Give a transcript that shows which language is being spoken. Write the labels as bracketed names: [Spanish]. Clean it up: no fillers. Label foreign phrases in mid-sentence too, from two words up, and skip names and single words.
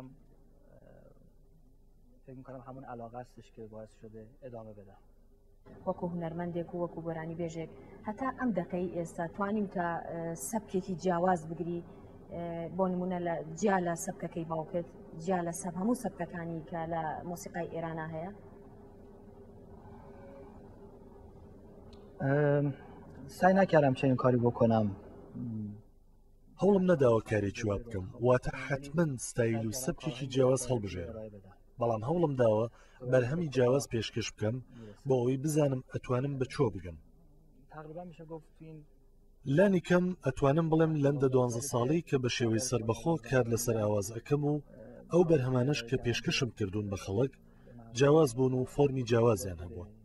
[Central Kurdish] وەکو هونەرمەندێک و وەکو گۆرانی بێژێک هەتا ئەم دەقەی ئێستا توانیم تا سەبکێکی جیاواز بگری، بۆ نمونە لە جیا لە سەبکەکەی باوکت، جیا لە سەب هەموو سەبکەکانی کە لە مۆسیقای ئێرانە هەیە؟ [Persian] سعی نکردم چنین کاری بکنم. [Central Kurdish] هەوڵم نەداوە کارێکی وا بکەم، واتە حتمەن ستایل و سەبکێکی جیاواز هەڵبژێرم، بەڵام هەوڵم داوە بەرهەمی جیاواز پێشکەش بکەم بۆ ئەوەی بزانم ئەتوانم بەچۆ بگەم. لانی کەم ئەتوانم بڵێم لەندە 12 ساڵی کە بە شێوەی سەربەخۆ کار لەسەر ئاواز ئەەکەم و ئەو بەرهەمانش کە پێشکەشم کردوون بە خەڵک جیاواز بوون و فۆرمی جیاوازیان هەبووە.